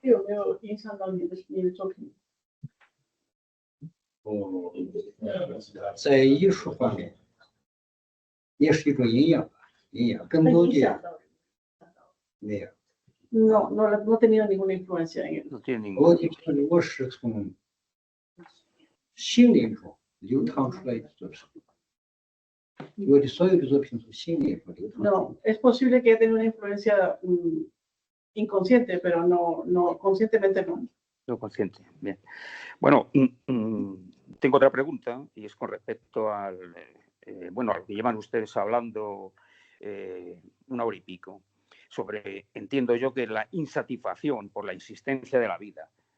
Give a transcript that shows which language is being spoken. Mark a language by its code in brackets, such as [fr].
[zh] 有没有影响到你的作品？在艺术方面。也是一种营养吧，更多的没有。 [es] No he tenido ninguna influencia en él. No tiene ninguna. [zh] 我是从心灵中流淌出来的作品，我的所有的作品从心灵中流淌。 [es] No, es posible que haya tenido una influencia inconsciente, pero no conscientemente no. No consciente, bien. Bueno, tengo otra pregunta y es con respecto al bueno, lo que llevan ustedes hablando una hora y pico, sobre, entiendo yo, que la insatisfacción por la insistencia de la vida.